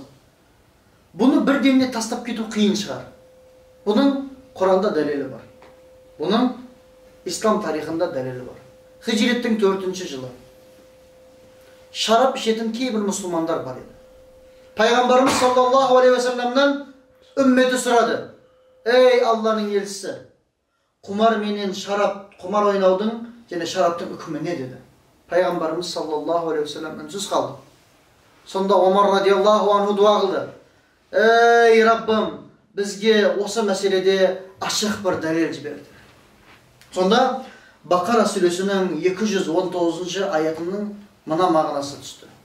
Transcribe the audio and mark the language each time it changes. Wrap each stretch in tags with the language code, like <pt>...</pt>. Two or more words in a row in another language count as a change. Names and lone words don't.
<kk>Бұны бірдеңе тастап кету қиын шығар. Бұның Құранда дәлелі бар. Бұның ислам тарихында дәлелі бар. Хижреттің 4-ші жылы. Шарап ішетін кейбір мұсылмандар бар еді. Пайғамбарымыз</kk> <ar>صلى الله عليه وسلم</ar> <kk>үмметі сұрады. Ей Алланың елшісі, құмар менен шарап, құмар ойнаудың және шараптың үкімі не деді? Пайғамбарымыз</kk> <ar>صلى الله عليه وسلم</ar> <kk>үнсіз қалды. Сонда Омар</kk> <ar>رضي الله عنه</ar> <kk>дуа қылды. Ей Раббым, бізге осы мәселеде ашық бір дәлел жіберді. Сонда Бақара сүресінің 219 аятының мына мағынасы түсті.</kk>